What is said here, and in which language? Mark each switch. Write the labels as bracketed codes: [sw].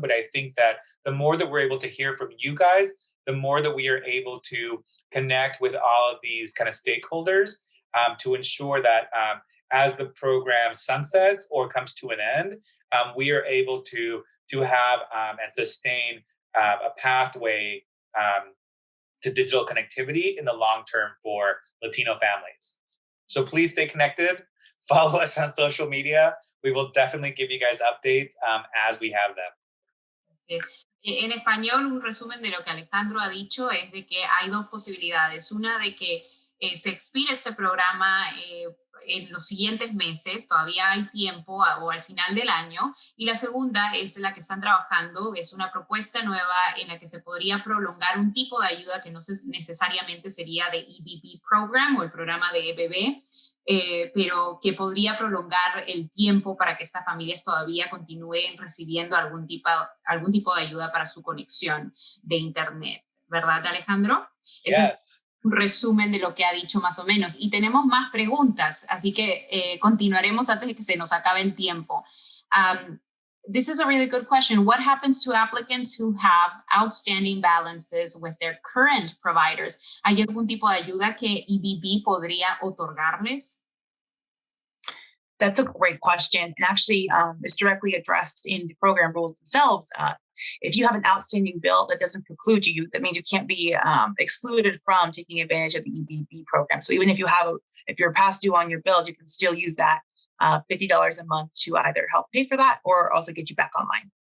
[en] But I think that the more that we're able to hear from you guys, the more that we are able to connect with all of these kind of stakeholders to ensure that as the program sunsets or comes to an end, we are able to have and sustain a pathway to digital connectivity in the long term for Latino families. So please stay connected. Follow us on social media. We will definitely give you guys updates as we have them. [es] En español, un resumen de lo que Alejandro ha dicho es de que hay dos posibilidades. Una de que se expire este programa en los siguientes meses, todavía hay tiempo o al final del año. Y la segunda es la que están trabajando, es una propuesta nueva en la que se podría prolongar un tipo de ayuda que no necesariamente sería de EBB Program o el programa de EBB, pero que podría prolongar el tiempo para que estas familias todavía continúen recibiendo algún tipo de ayuda para su conexión de Internet. ¿Verdad, Alejandro? [en] Yes. [es] Ese es un resumen de lo que ha dicho más o menos. Y tenemos más preguntas, así que continuaremos antes de que se nos acabe el tiempo. [en] This is a really good question. What happens to applicants who have outstanding balances with their current providers? [es] ¿Hay algún tipo de ayuda que EBB podría otorgarles? [en] That's a great question. And actually, it's directly addressed in the program rules themselves. If you have an outstanding bill that doesn't preclude you, that means you can't be excluded from taking advantage of the EBB program. So even if you're past due on your bills, you can still use that $50 a month to either help pay for that or also get you back online.